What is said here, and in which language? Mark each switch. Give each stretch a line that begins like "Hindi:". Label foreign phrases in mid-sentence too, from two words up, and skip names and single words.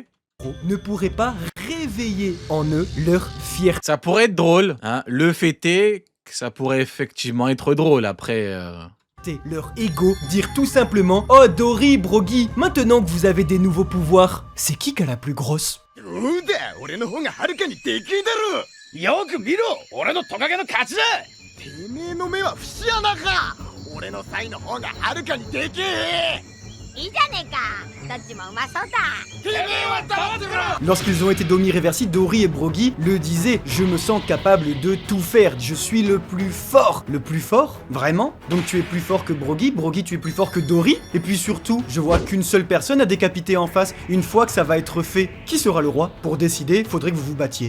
French: ne pourrait pas réveiller en eux leur fierté. ça pourrait être drôle, hein. Le fait est que ça pourrait effectivement être drôle après. Leur ego, dire tout simplement « Oh Dory, Brogy, maintenant que vous avez des nouveaux pouvoirs, c'est qui a la plus grosse ?»
Japanese: そうだ俺の方がはるかにでけえだろよく見ろ俺のトカゲの勝ちだてめえの目は節穴か俺のサイの方がはるかにでけえいいじゃねえかどっちもうまそうだてめえは黙ってみろ
French: Lorsqu'ils ont été Domi Reversi, Dory et Brogy le disaient « Je me sens capable de tout faire, je suis le plus fort !» Le plus fort? Vraiment? Donc tu es plus fort que Brogy, Brogy tu es plus fort que Dory? Et puis surtout, je vois qu'une seule personne a décapité en face. Une fois que ça va être fait, qui sera le roi? Pour décider, faudrait que vous vous battiez.